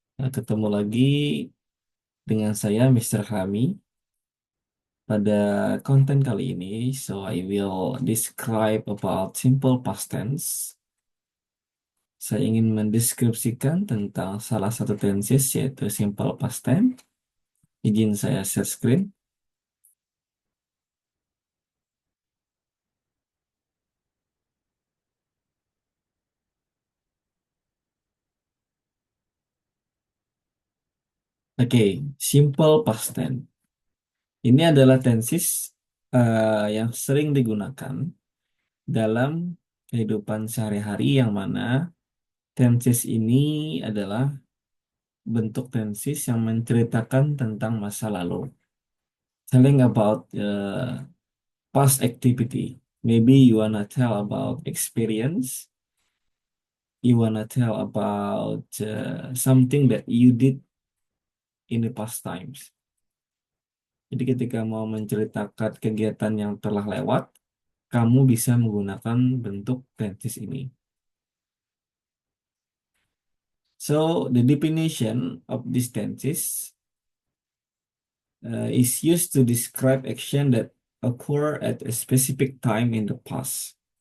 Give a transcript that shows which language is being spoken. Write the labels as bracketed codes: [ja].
[id] Ketemu lagi dengan saya, Mr. Hami, pada konten kali ini. [en] So, I will describe about simple past tense. [id] Saya ingin mendeskripsikan tentang salah satu tenses, yaitu simple past tense. Izin saya share screen. Oke, simple past tense. Ini adalah tenses yang sering digunakan dalam kehidupan sehari-hari, yang mana tenses ini adalah bentuk tenses yang menceritakan tentang masa lalu. [en] Telling about past activity. Maybe you wanna tell about experience. You wanna tell about something that you did in the past times. [id] Jadi ketika mau menceritakan kegiatan yang telah lewat, kamu bisa menggunakan bentuk tenses ini. [en] So the definition of these tenses is used to describe action that occur at a specific time in the past.